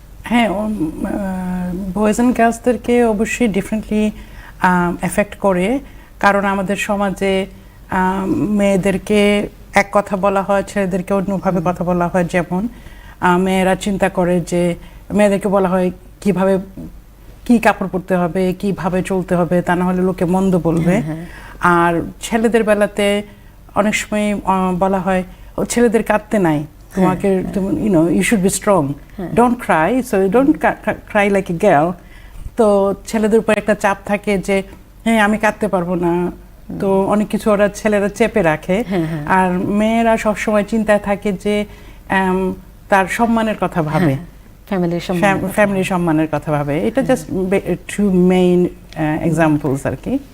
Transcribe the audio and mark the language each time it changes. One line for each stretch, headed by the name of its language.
Bangla: হ্যাঁ, boys and গার্লসদেরকে অবশ্যই differently effect করে, কারণ আমাদের সমাজে মেয়েদেরকে এক কথা বলা হয়, ছেলেদেরকে অন্যভাবে কথা বলা হয়। যেমন মেয়েরা চিন্তা করে যে মেয়েদেরকে বলা হয় কিভাবে কি কাপড় পরতে হবে, কিভাবে চলতে হবে, তা না হলে লোকে মন্দ বলবে। আর ছেলেদের বেলাতে অনেক সময় বলা হয় ছেলেদের কাঁদতে নাই, তোমাকে
English: you should be strong, don't cry, so you don't cry like a girl.
Bangla: তো ছেলেদের উপর একটা চাপ থাকে যে হ্যাঁ আমি কাঁদতে পারবো না, তো অনেক কিছু ওরা ছেলেরা চেপে রাখে। আর মেয়েরা সবসময় চিন্তায় থাকে যে তার সম্মানের কথা ভাবে, ফ্যামিলির সম্মানের কথা ভাবে।
English: এটা just two main examples আর কি।